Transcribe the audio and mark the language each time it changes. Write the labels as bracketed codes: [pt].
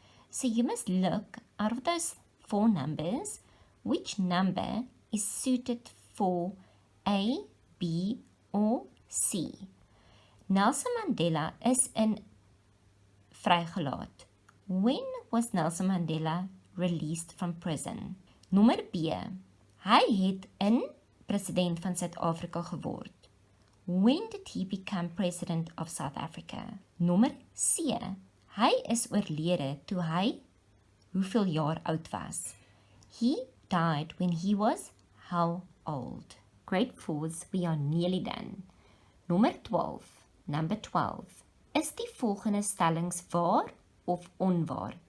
[en] So you must look out of those 4 numbers, which number is suited for A, B or C. [af] Nelson Mandela is in vrygelaat. [en] When was Nelson Mandela released from prison? [af] Nommer B. Hy het in president van Suid-Afrika geword. [en] When did he become president of South Africa? [af] Nommer C. Hy is oorlede toe hy hoeveel jaar oud was? [en] He died when he was how old? Grade 4s, we are nearly done. [af] Nommer 12. [en] Number 12. [af] Is die volgende stellings waar of onwaar?